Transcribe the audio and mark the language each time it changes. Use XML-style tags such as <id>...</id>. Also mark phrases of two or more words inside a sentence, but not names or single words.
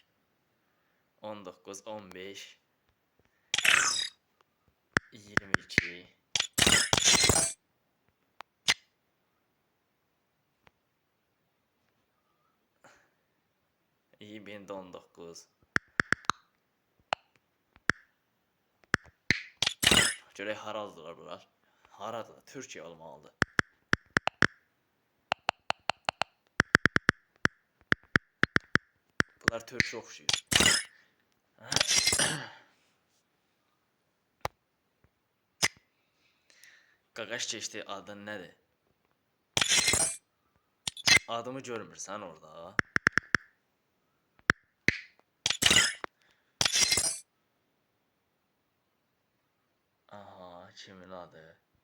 <az>19, 15, 22, 2019. Görək haradılar bunlar? Haradılar? Türkiye olmalıdır. Bunlar Türkçe oxşuyur. Qaqaş keçdi, adın nədir? Adımı görmürsən orada. Aha, kimin adı?</az>